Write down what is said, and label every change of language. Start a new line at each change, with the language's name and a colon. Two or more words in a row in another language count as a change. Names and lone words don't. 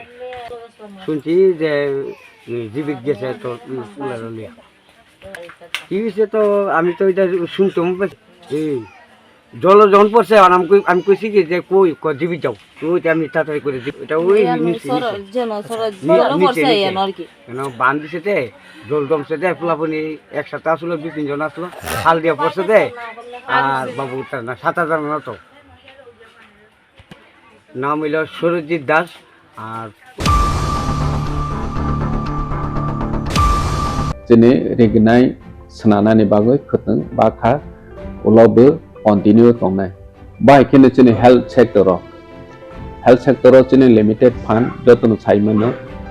Bangla: শুনছি যে জীবিত গেছে তো লিয়া কি হয়েছে, তো আমি তো এটা শুনতাম জল যখন পড়ছে আমি কইছি কি যে কই জীবিত যাও, তো ওইটা আমি তাড়াতাড়ি করে এটা ওই বান দিছে দে, জল জমছে দে, ফুলাপুনি একসাথে আসলো, 2-3 জন আসলো, খাল দিয়ে পড়ছে দে। আর বাবু না 7,000 না, তো নাম হইল সরজিৎ দাস। আর
Kok Borok: Jadi regenai senana ni bagai keteng bakha ulabe continue kongnai. Bai kini cini
English: health sector. Health sector
Kok Borok: cini
English: limited fund
Kok Borok: jotun saimano